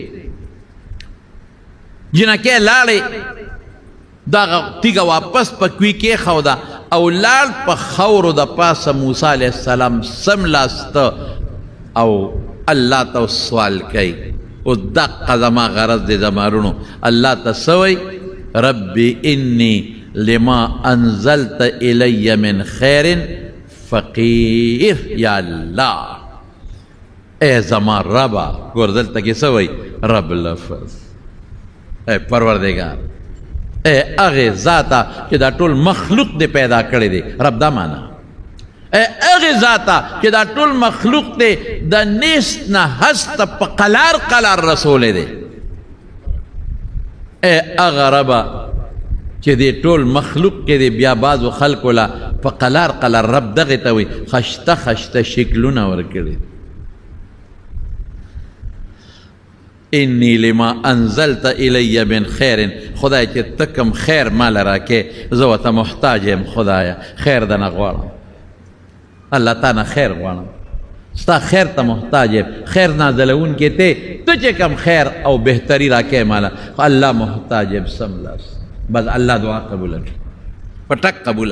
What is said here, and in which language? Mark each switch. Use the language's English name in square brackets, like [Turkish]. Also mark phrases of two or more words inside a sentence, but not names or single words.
[Pashto] جینکۍ لاړې دغه تیږه واپس په کوي کېښوده او لاړ په خاورو د پاسه موسی علیه السلام څملاسته او الله ته سوال کوي. اوس دقه زما غرض دی زما رونو الله ته څه وایي؟ [Arabic] ربي انی لما انزلت الی من خیر فقیر. [Pashto] یا الله ای زما ربا. ګور دلته کې څه وایي؟ رب لفظ ای پروردګار ای هغې ذاته چې دا ټول مخلوق دی پیدا کړی دی. رب دا معنا ای هغې ذاته چې دا ټول مخلوق دی د نیست نه هسته په قلار قلار رسولی دی. ای هغه ربه چې دې ټول مخلوق کې دی بیا بعضو خلکو له په قلار قلار رب دغې ته وایي خشته خشته شکلونه ورکړي. [Arabic] انی لما انزلت الی من خیر [Pashto] خدای چې ته کوم خیر مال راکې زه ورته محتاج یم خدایه خیر دنه غواړم الله تا نه خیر غواړم ستا خیر ته محتاج یم خیر نازلونکی ته چې کوم خیر او بهتري راکې ماله الله محتاج یم سملاس بس الله دعا قبوله کړي په ټک قبوله